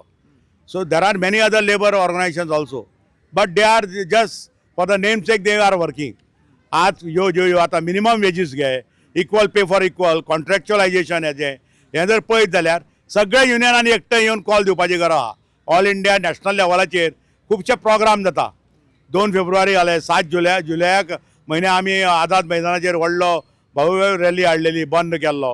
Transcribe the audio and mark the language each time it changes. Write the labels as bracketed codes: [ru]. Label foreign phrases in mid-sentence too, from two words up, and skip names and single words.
[en] so there are many other labour organisations also but they are just for the name sake they are working. [kok] आज ह्यो आतां [en] minimum wages [kok] घे, [en] equal pay for equal, [kok] कॉन्ट्रॅक्च्युअलायझेशन हें जर पळयत जाल्यार सगळ्या युनियनांनी एकठांय येवन कॉल दिवपाची गरज आहा. [en] All India National [kok] लेवलाचेर खुबशे प्रोग्राम जाता. 2 फेब्रुवारी जाले, 7 जुलयाक म्हयन्या आमी आझाद मैदानाचेर व्हडलो भव्य रॅली हाडलेली, बंद केल्लो.